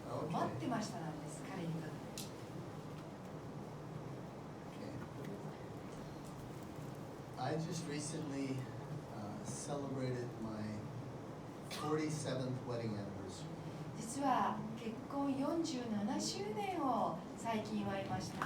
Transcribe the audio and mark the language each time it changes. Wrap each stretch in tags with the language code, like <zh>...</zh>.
<ja>待ってましたなんです、彼には。</ja> <en>I just recently celebrated my 47th wedding anniversary.</en> <ja>実は結婚47周年を最近祝いました。</ja>